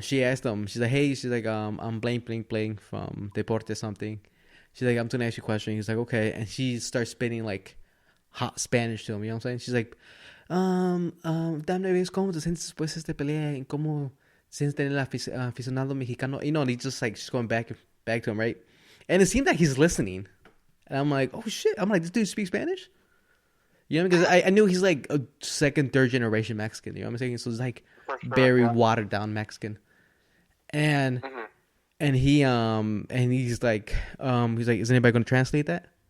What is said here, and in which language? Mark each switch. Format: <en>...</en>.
<en>She asked him, she's like, I'm blank from Deporte something. She's like, I'm gonna ask you a question. He's like, okay, and she starts spitting like hot Spanish to him. You know what I'm saying? She's like,</en> <es>dame ves cómo te sientes después de esta pelea y cómo sientes tener el aficionado mexicano.</es> <en>And he's just like she's going back to him, right? And it seemed like he's listening. And I'm like, oh shit. I'm like, this dude speaks Spanish? You know, because I knew he's like a second, third generation Mexican. You know what I'm saying? So it's like very watered down Mexican. And and he's like, is anybody gonna translate that?</en>